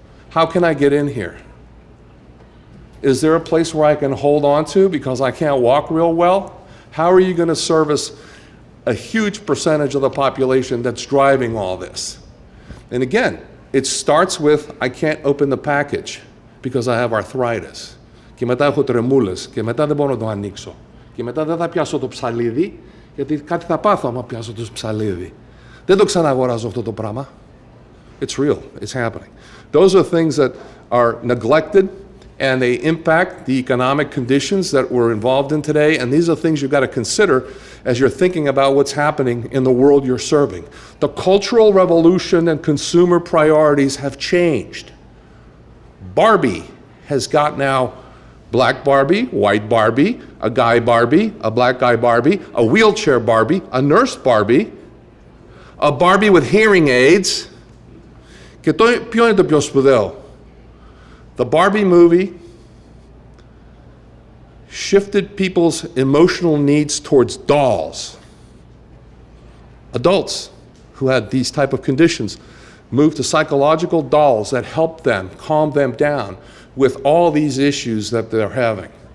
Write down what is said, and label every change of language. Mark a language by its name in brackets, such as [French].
[English] How can I get in here? Is there a place where I can hold on to because I can't walk real well? How are you going to service a huge percentage of the population that's driving all this? And again, it starts with I can't open the package because I have arthritis. [Greek] Και μετά έχω τρεμούλες και μετά δεν μπορώ να το ανοίξω. Και μετά δεν θα πιάσω το ψαλίδι γιατί κάτι θα πάθω άμα πιάσω το ψαλίδι. Δεν το ξαναγοράζω αυτό το πράγμα. [English] It's real. It's happening. Those are things that are neglected and they impact the economic conditions that we're involved in today. And these are things you've got to consider as you're thinking about what's happening in the world you're serving. The cultural revolution and consumer priorities have changed. Barbie has got now black Barbie, white Barbie, a guy Barbie, a black guy Barbie, a wheelchair Barbie, a nurse Barbie, a Barbie with hearing aids. [Greek] Και ποιο είναι το πιο σπουδαίο? [English] The Barbie movie shifted people's emotional needs towards dolls. Adults who had these type of conditions moved to psychological dolls that helped them, calm them down with all these issues that they're having.